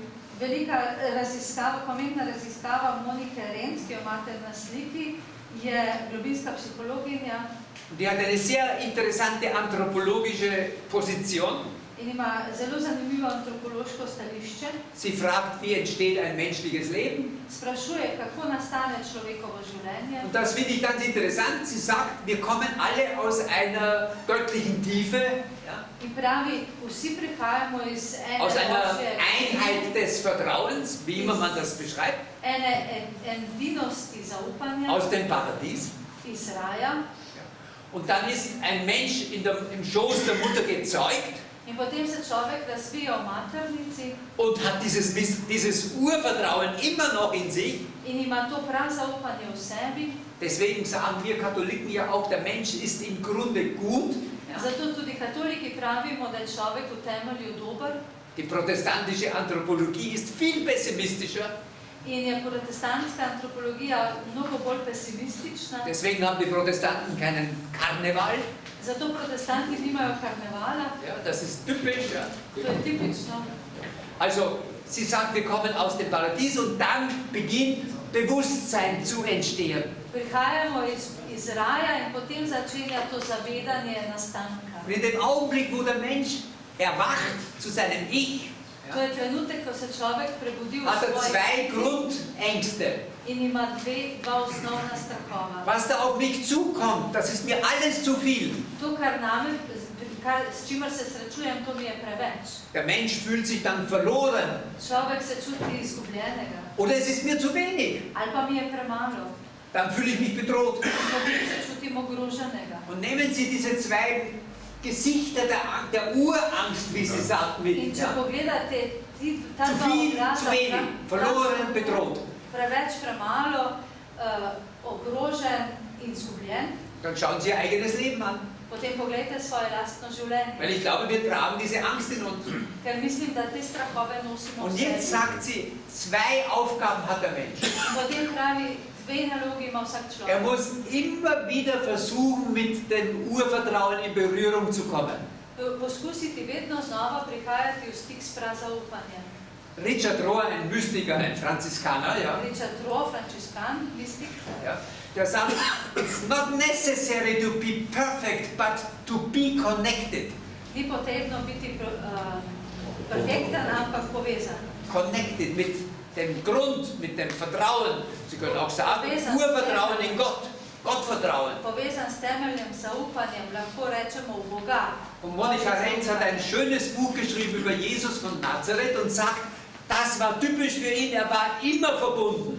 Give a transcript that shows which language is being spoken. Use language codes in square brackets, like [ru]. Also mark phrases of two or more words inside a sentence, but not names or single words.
[sl] Velika raziskava, pomembna raziskava Monike Renz, ki jo imate na sliki, je globinska psihologinja. [de] Die hat eine sehr interessante anthropologische Position. [sl] In ima zelo zanimivo antropološko stališče. [de] Sie fragt, wie entsteht ein menschliches Leben? [sl] Sprašuje, kako nastane človekovo življenje. [de] Und das finde ich ganz interessant. Sie sagt, wir kommen alle aus einer göttlichen Tiefe, ja? [sl] In pravi, vsi prihajamo iz [de] Aus einer Einheit des Vertrauens, wie immer man das beschreibt, [sl] ene edinosti zaupanja, [de] aus dem Paradies. [sl] iz raja. [de] Und dann ist ein Mensch im Schoß der Mutter gezeugt. [sl] In potem se človek razvija v maternici [de] und hat dieses Urvertrauen immer noch in sich. [sl] in ima to prav zaupanje v sebi. [de] Deswegen sagen wir Katholiken ja auch, der Mensch ist im Grunde gut. Ja? Ja. [sl] Zato tudi katoliki pravimo, da je človek v temelju dober. [de] Die protestantische Anthropologie ist viel pessimistischer. [sl] In je protestantska antropologija mnogo bolj pesimistična. [de] Deswegen haben die Protestanten keinen Karneval. [sl] Zato protestanti nimajo karnevala. [de] Ja, das ist typisch. Ja. [sl] To je tipično. [de] Also, sie sagt, wir kommen aus dem Paradies und dann beginnt Bewusstsein zu entstehen. [sl] Prihajamo iz raja in potem začenja to zavedanje nastanka. [de] Und in dem Augenblick, wo der Mensch erwacht zu seinem Ich, [sl] To je trenutek, ko se človek prebudi v [de] hat er [sl] svoj [de] zwei Grundängste. [sl] in ima dva osnovna strahova. [de] Was da auf mich zukommt, das ist mir alles zu viel. [sl] To, s čimer se srečujem, to mi je preveč. [de] Der Mensch fühlt sich dann verloren. [sl] Človek se čuti izgubljenega. [de] Oder es ist mir zu wenig. [sl] Ali pa mi je premalo. [de] Dann fühle ich mich bedroht. [sl] Potem se čutim ogroženega. [de] Und nehmen Sie diese zwei Gesichter der Urangst, wie sie sagt, mit. [sl] In če [de] Ja. [sl] pogledate ta [de] Zu [sl] dva [de] viel, [sl] obraza, [de] zu wenig, verloren, bedroht. [sl] preveč, premalo, ogrožen in izgubljen, [de] Dann schauen Sie Ihr eigenes Leben an. [sl] potem pogledajte svoje lastno življenje. [de] Weil ich glaube, wir tragen diese Angst in uns. [sl] Ker mislim, da te strahove nosimo [de] Und [sl] v [de] jetzt [sl] sebi. [de] sagt sie, zwei Aufgaben hat der Mensch. [sl] In potem pravi, dve nalogi ima vsak človek. [de] Er muss immer wieder versuchen, mit dem Urvertrauen in Berührung zu kommen. [sl] Poskusiti vedno znova prihajati v stik s prazaupanjem. [de] Richard Rohr, ein Mystiker, ein Franziskaner, ja, [sl] Richard Rohr, franciskan, mistik, [de] ja, der sagt, [en] it's not necessary to be perfect, but to be connected. [sl] ni potrebno biti perfekten, ampak povezan. [de] Connected mit dem Grund, mit dem Vertrauen. Sie können auch sagen, Urvertrauen in Gott, Gottvertrauen. [sl] Povezan s temeljem zaupanjem, lahko rečemo v Boga. [de] Und Monika Renz hat ein schönes Buch geschrieben über Jesus von Nazareth und sagt, das war typisch für ihn, er war immer verbunden.